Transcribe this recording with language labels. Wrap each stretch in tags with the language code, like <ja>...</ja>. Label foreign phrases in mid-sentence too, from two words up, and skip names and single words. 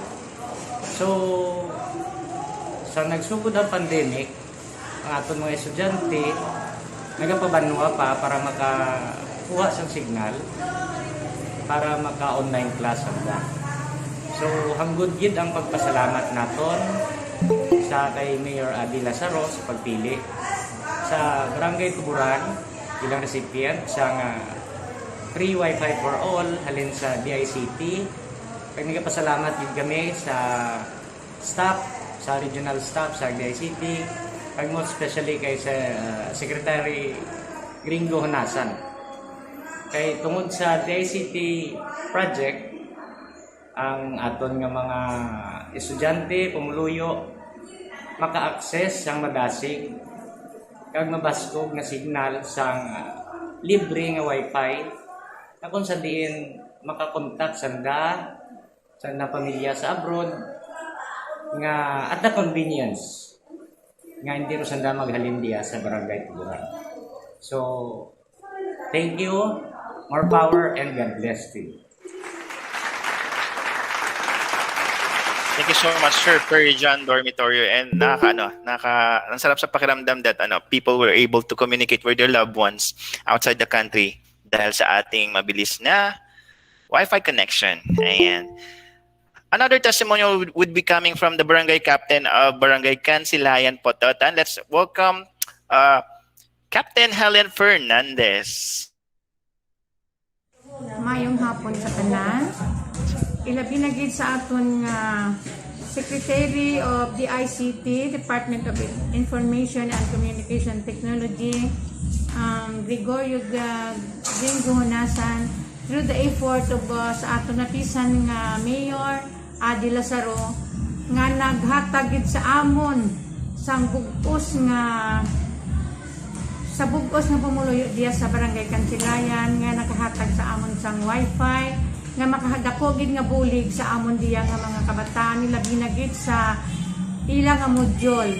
<hil>So sa nagsugod ang pandemic, ang aton mga estudyante nagapabanwa pa para makakuha sang signal para maka-online class hangga. So hanggod gid ang pagpasalamat naton sa kay Mayor Adi Lazaro sa pagpili sa Barangay Tuburan bilang recipient sa</hil> <en>free Wi-Fi for all</en> <hil>halin sa DICT. Kaya nagpasalamat din kami sa staff, sa regional staff sa DICT, kag</hil> <en>most especially</en> <hil>kay sa Secretary Gringo Honasan. Kay tungod sa DICT project, ang aton nga mga estudyante, pumuluyo, maka-access sang madasig kag mabaskog nga signal sang libre nga Wi-Fi na kung sa diin makakontak sanda sa na pamilya sa abroad nga</hil> <en>at the convenience</en> <hil>nga hindi ro sanda maghalin diya sa Barangay Tuburan.</hil> <en>So thank you, more power, and God bless to you. Thank you so much, Sir John Dormitorio, and</en> <tl>ang sarap sa pakiramdam</tl> <en>that people were able to communicate with their loved ones outside the country</en> <tl>dahil sa ating mabilis na Wi-Fi connection.</tl> <en>Ayan. Another testimonial would be coming from the Barangay Captain of Barangay Cansilayan, Pototan. Let's welcome Captain Helen Fernandez.</en> <hil>Mayong hapon sa tanan. Ilabi na gid sa aton Secretary of the ICT, Department of Information and Communication Technology, Gregorio Gringo Honasan, through the effort of sa aton napisan nga Mayor Adi Lazaro, nga naghatag gid sa amon sang bugos nga pumuluyo diya sa Barangay Cansilayan, nga nakahatag sa amon sang Wi-Fi nga makahadakogid nga bulig sa amon diya nga mga kabataan nila binagit sa ilang nga module.</hil>